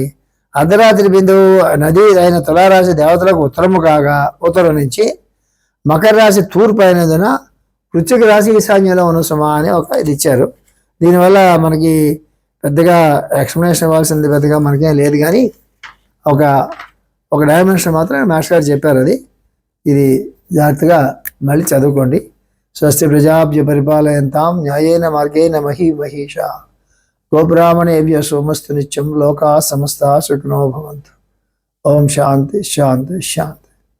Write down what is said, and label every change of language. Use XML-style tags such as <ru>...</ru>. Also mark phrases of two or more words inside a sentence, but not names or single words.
<te>అర్ధరాత్రి బిందువు నది అయిన తులారాశి దేవతలకు ఉత్తరము కాగా ఉత్తరం నుంచి మకర రాశి తూర్పు అయినందున వృశ్చిక రాశి ఈశాన్యంలో ఉన్న సుమా అని ఒక ఇది ఇచ్చారు. దీనివల్ల మనకి పెద్దగా ఎక్స్ప్లెనేషన్ ఇవ్వాల్సింది పెద్దగా మనకేం లేదు, కానీ ఒక డైమెన్షన్ మాత్రం మాస్టర్ గారు చెప్పారు. ఇది జాగ్రత్తగా మళ్ళీ చదువుకోండి.</te> <sa>స్వస్తి ప్రజాభ్య పరిపాలయంతాం న్యాయేన మార్గేణ మహీషా గోబ్రాహ్మణేభ్య సోమస్తు నిత్యం లోకా సమస్తా సుఖినో భవంతు. ఓం శాంతి శాంతి శాంతి.</sa>